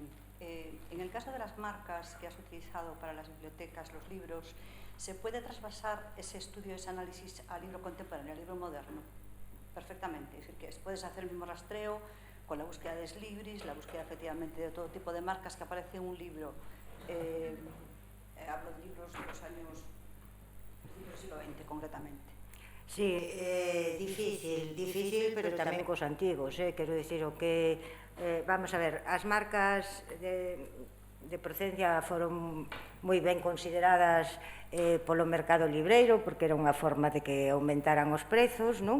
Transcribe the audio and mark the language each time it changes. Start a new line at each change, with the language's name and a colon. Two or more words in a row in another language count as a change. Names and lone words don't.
Spanish: En el caso de las marcas que has utilizado para las bibliotecas, los libros, ¿se puede trasvasar ese estudio, ese análisis al libro contemporáneo, al libro moderno? Perfectamente. Es decir, que puedes hacer el mismo rastreo con la búsqueda de Eslibris, la búsqueda efectivamente de todo tipo de marcas que aparece en un libro. Hablo de libros de los años del siglo XX, concretamente.
Galician: Sí, difícil, pero tamén cos antigos, quero dicir, o que,
Spanish: vamos a ver,
Galician: as marcas de procedencia foron moi ben consideradas polo mercado libreiro, porque era unha forma de que aumentaran os prezos, non?